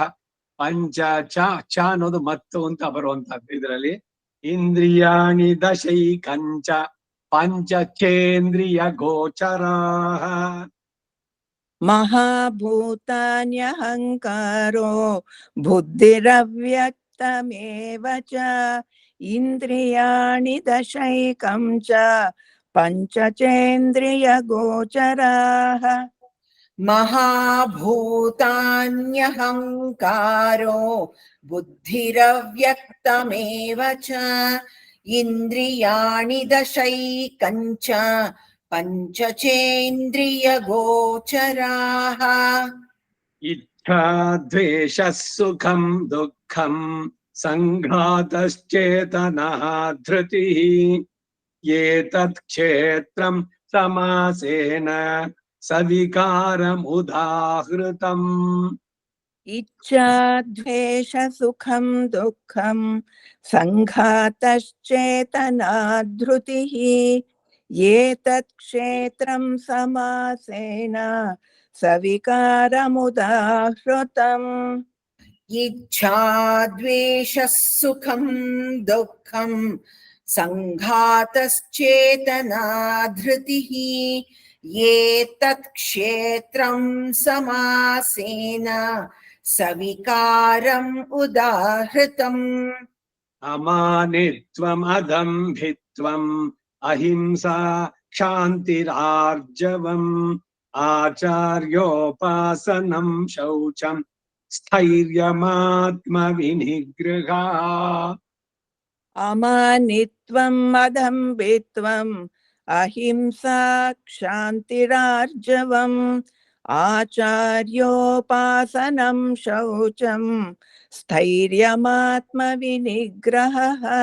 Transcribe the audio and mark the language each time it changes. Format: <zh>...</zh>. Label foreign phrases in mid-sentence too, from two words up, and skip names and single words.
<sa>ಪಂಚ ಚ</sa> <kn>ಅನ್ನೋದು ಮತ್ತು ಅಂತ ಬರುವಂತದ್ದು ಇದರಲ್ಲಿ.</kn> <sa>ಇಂದ್ರಿಯಾಣಿ ದಶೈಕಂಚ ಪಂಚಚೇಂದ್ರಿಯ ಗೋಚರಾಃ. ಮಹಾಭೂತಾನ್ಯಹಂಕಾರೋ ಬುದ್ಧಿರವ್ಯಕ್ತಮೇವ ಚ ಇಂದ್ರಿಯಾಣಿ ದಶೈಕಂ ಚ ಪಂಚಚೇಂದ್ರಿಯ ಗೋಚರಾಃ. ಮಹಾಭೂತಾನ್ಯಹಂಕಾರೋ ಬುದ್ಧಿರವ್ಯಕ್ತಮೇವ ಚ ಇಂದ್ರಿಯಾಣಿ ದಶೈಕಂಚ ಪಂಚಚೇಂದ್ರಿಯ ಗೋಚರಾಃ. ಇಚ್ಛಾ ದ್ವೇಷ ಸುಖಂ ದುಃಖಂ ಸಂಘಾತಶ್ಚೇತನಃ ಧೃತಿಃ ಏತತ್ ಕ್ಷೇತ್ರಂ ಸಮಾಸೇನ ಸವಿಕಾರಮುದಾಹೃತಂ. ಇಚ್ಛಾ ದ್ವೇಷ ಸುಖಂ ದುಃಖಂ ಸಂಘಾತಶ್ಚೇತನಾ ಧೃತಿಃ ಏತತ್ ಕ್ಷೇತ್ರಂ ಸಮಾಸೇನ ಸವಿಕಾರಮುದಾಹೃತಂ. ಇಚ್ಛಾ ದ್ವೇಷ ಸುಖಂ ದುಃಖಂ ಸಂಘಾತಶ್ಚೇತನಾ ಧೃತಿಃ ಏತತ್ ಕ್ಷೇತ್ರಂ ಸಮಾಸೇನ ಸವಿಕಾರಂ ಉದಾಹೃತಂ. ಅಮಾನಿತ್ವಂ ಅದಂಭಿತ್ವಂ ಅಹಿಂಸಾ क्षान्तिरार्जवम् आचार्योपासनं शौचं स्थैर्यमात्मविनिग्रहा अमानित्वम् अदम्भित्वम् अहिंसा क्षान्तिरार्जवम् आचार्योपासनं शौचम् स्थैर्यमात्मविनिग्रहः</sa>